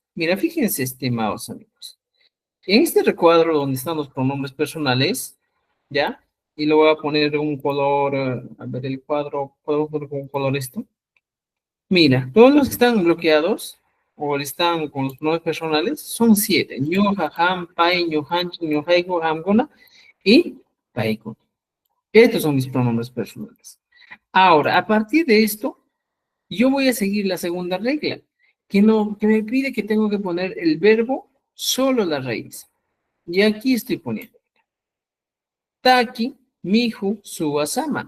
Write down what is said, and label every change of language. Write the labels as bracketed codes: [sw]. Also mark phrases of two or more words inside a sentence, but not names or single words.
[es] Mira, fíjense, estimados amigos. En este recuadro donde están los pronombres personales, ¿ya? Y lo voy a poner un color, a ver el cuadro, ¿puedo poner con un color esto? Mira, todos los que están bloqueados o están con los pronombres personales son 7. [qu] Ñoja, ham, pai, ñojanchi, ñojaigo, hamgona y paiko. [es] Estos son mis pronombres personales. Ahora, a partir de esto, yo voy a seguir la segunda regla, que me pide que tengo que poner el verbo solo la raíz. Y aquí estoy poniendo. [qu] Taki, mihu, suasama.